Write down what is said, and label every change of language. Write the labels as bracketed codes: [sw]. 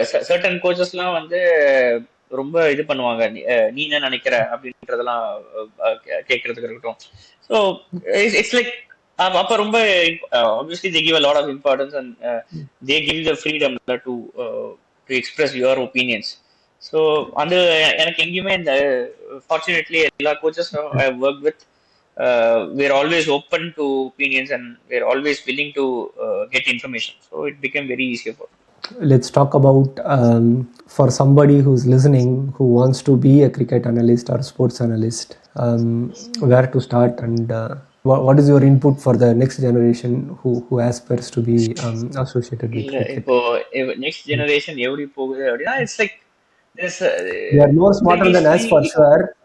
[en] certain coaches [ta] லாம் வந்து ரொம்ப இது பண்ணுவாங்க, நீ என்ன நினைக்கிற அப்படின்றதெல்லாம் கேட்கறதுக்கு இருக்கட்டும். [en] so it's like [ta] அப்ப ரொம்ப [en] obviously they give a lot of importance and they give the freedom to express your opinions. So [ta] அந்த எனக்கு எங்கேயுமே இந்த [en] fortunately எல்லா coaches I have worked with we're always open to opinions and we're always willing to get information, so it became very easier for me. Let's talk about for somebody who's listening who wants to be a cricket analyst or sports analyst, where to start and what is your input for the next generation who aspires to be associated with cricket? [ta] இப்போ [en] next generation [ta] எப்படி போகுது அப்படின்னா [en] it's like they are more smarter than us for sure.